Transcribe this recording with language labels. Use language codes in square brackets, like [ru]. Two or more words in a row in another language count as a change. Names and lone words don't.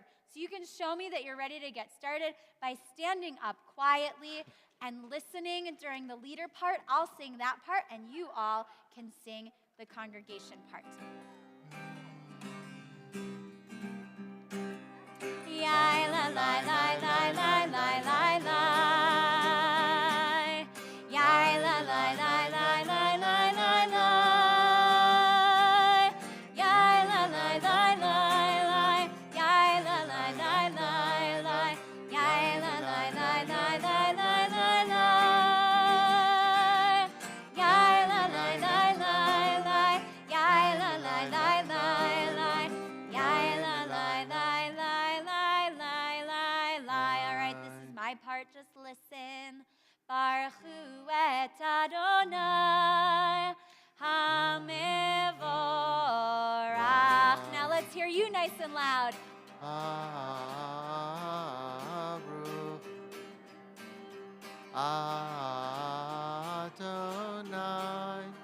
[en] So you can show me that you're ready to get started by standing up quietly and listening during the leader part. I'll sing that part, and you all can sing the congregation part. Yai la la la la la la la la. Yai la la la la la la la la. Yai la la la la la. Yai la la la la la. Yai la la la la la la la la. Yai la la la la la. Yai la la la la la. Yai la la la la la la. All right, this is my part. Just listen. [he] ברוך הוא את יהוה המבורך. [en] Now let's hear you nice and loud. [he] ברוך יהוה